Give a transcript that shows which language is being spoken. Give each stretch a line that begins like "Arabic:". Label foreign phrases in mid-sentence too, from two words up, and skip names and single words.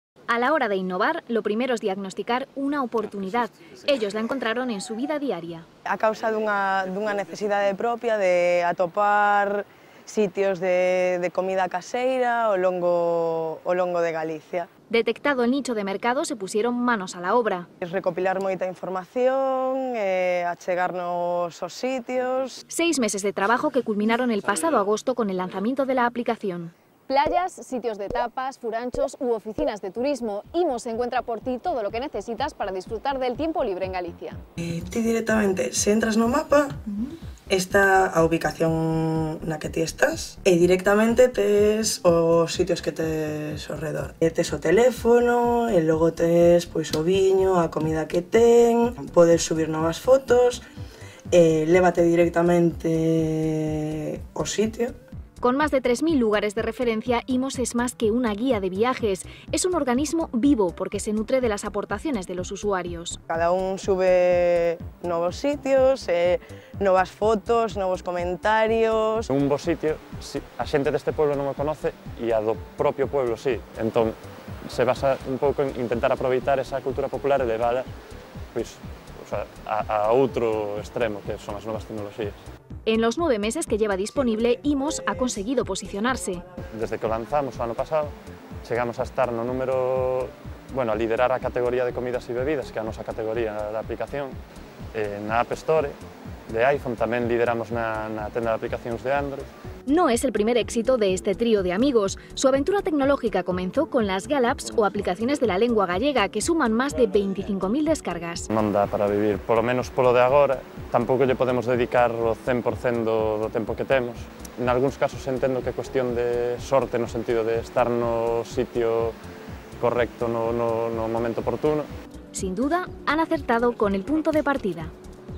Spanish: A la hora de innovar, lo primero es diagnosticar unha oportunidad. Ellos la encontraron en su vida diaria.
Galician: A causa dunha necesidade propia de atopar sitios de comida caseira ao longo de Galicia.
Spanish: Detectado el nicho de mercado, se pusieron manos a la obra.
Galician: Recopilar moita información, achegarnos aos sitios.
Spanish: 6 meses de trabajo que culminaron el pasado agosto con el lanzamiento de la aplicación. Playas, sitios de tapas, furanchos u oficinas de turismo. Imos encuentra por ti todo lo que necesitas para disfrutar del tiempo libre en Galicia.
Galician: Ti directamente, se entras no mapa, está a ubicación na que ti estás e directamente tes os sitios que tes ao redor. Tes o teléfono e logo tes pois, o viño, a comida que ten, podes subir novas fotos, lévate directamente ao sitio.
Spanish: Con más de 3.000 lugares de referencia, Imos es más que una guía de viajes. Es un organismo vivo porque se nutre de las aportaciones de los usuarios.
Galician: Cada un sube novos sitios, novas fotos, novos comentarios. Un bo sitio, a xente deste pueblo non o conoce e a do propio pueblo sí. Entón, se basa un pouco en intentar aproveitar esa cultura popular e levala pois, a outro extremo, que son as novas tecnoloxías.
Spanish: En los 9 meses que lleva disponible, Imos ha conseguido posicionarse.
Galician: Desde que o lanzamos o ano pasado, chegamos a estar no número, a liderar a categoría de comidas e bebidas, que é a nosa categoría da aplicación, na App Store de iPhone, tamén lideramos na tenda de aplicacións de Android.
Spanish: No es el primer éxito de este trío de amigos. Su aventura tecnológica comenzó con las Galaps o aplicaciones de la lengua gallega, que suman más de 25.000 descargas.
Galician: Non dá para vivir, polo menos polo de agora, tampouco lle podemos dedicar o 100% do tempo que temos. En algúns casos entendo que é cuestión de sorte no sentido de estar no sitio correcto no momento oportuno.
Spanish: Sin duda, han acertado con el punto de partida.